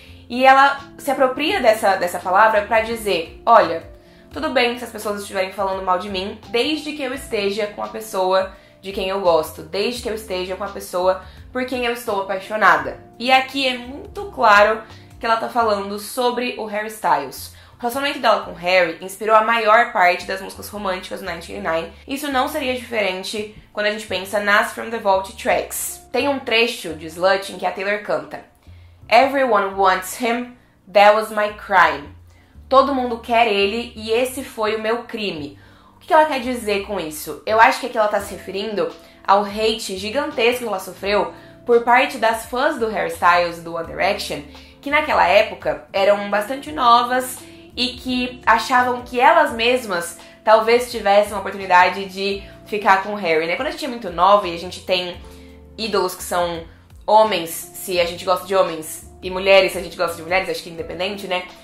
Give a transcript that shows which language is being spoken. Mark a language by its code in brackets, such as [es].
[pt] E ela se apropria dessa palavra pra dizer, olha, tudo bem se as pessoas estiverem falando mal de mim, desde que eu esteja com a pessoa de quem eu gosto, desde que eu esteja com a pessoa por quem eu estou apaixonada. E aqui é muito claro que ela tá falando sobre o Harry Styles. O relacionamento dela com o Harry inspirou a maior parte das músicas românticas do 1989. Isso não seria diferente quando a gente pensa nas From the Vault tracks. Tem um trecho de Slut em que a Taylor canta [en] Everyone wants him, that was my crime. [pt] Todo mundo quer ele e esse foi o meu crime. O que ela quer dizer com isso? Eu acho que aqui ela tá se referindo ao hate gigantesco que ela sofreu por parte das fãs do Harry Styles do One Direction, que naquela época eram bastante novas e que achavam que elas mesmas talvez tivessem uma oportunidade de ficar com o Harry, né? Quando a gente é muito nova e a gente tem ídolos que são homens, se a gente gosta de homens, e mulheres, se a gente gosta de mulheres, acho que é independente, né?